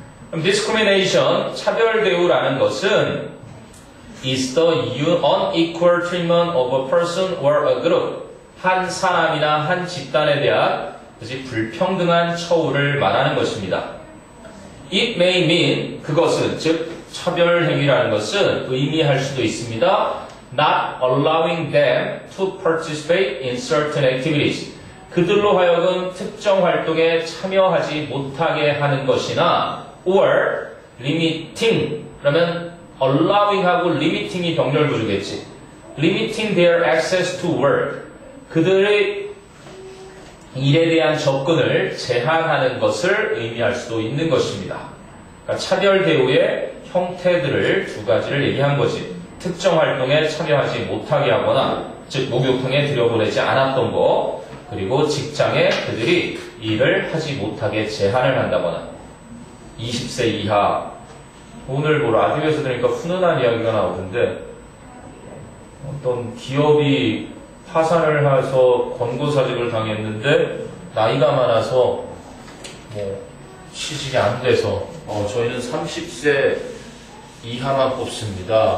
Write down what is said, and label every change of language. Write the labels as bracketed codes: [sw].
[ko] 그럼 discrimination 차별 대우라는 것은 [en] is the unequal treatment of a person or a group [ko] 한 사람이나 한 집단에 대한 불평등한 처우를 말하는 것입니다. [en] It may mean [ko] 그것은 즉 차별 행위라는 것은 의미할 수도 있습니다. [en] Not allowing them to participate in certain activities. [ko] 그들로 하여금 특정 활동에 참여하지 못하게 하는 것이나 [en] or limiting [ko] 그러면 allowing하고 limiting이 병렬 구조겠지. [en] limiting their access to work. [ko] 그들의 일에 대한 접근을 제한하는 것을 의미할 수도 있는 것입니다. 그러니까 차별 대우의 형태들을 두 가지를 얘기한 거지. 특정 활동에 참여하지 못하게 하거나 즉 목욕탕에 들여보내지 않았던 거 그리고 직장에 그들이 일을 하지 못하게 제한을 한다거나 20세 이하 오늘 뭐 라디오에서 들으니까 훈훈한 이야기가 나오던데 어떤 기업이 파산을 해서 권고사직을 당했는데 나이가 많아서 뭐 취직이 안 돼서 저희는 30세 이하만 뽑습니다.